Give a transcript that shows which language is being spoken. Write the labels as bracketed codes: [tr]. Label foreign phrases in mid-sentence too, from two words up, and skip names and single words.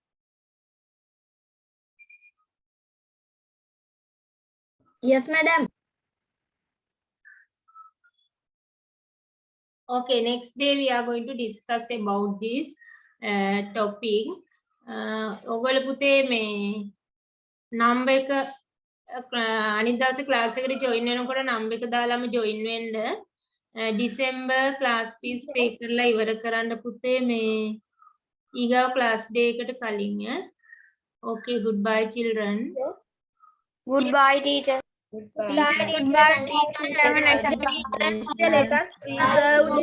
[en] Yes, madam. Okay, next day we are going to discuss about this topic. [si] ඔයගොල්ලෝ පුතේ මේ number එක අනිත් දවසේ class එකට join වෙනකොට number එක දාලාම join වෙන්න. December [en] class fees pay [si] කරලා ඉවර කරන්න පුතේ මේ ඊගාව [en] class day [si] එකට කලින්. [en] Okay, goodbye children. Goodbye, teacher. Goodbye, teacher. Have a nice day. Let us preserve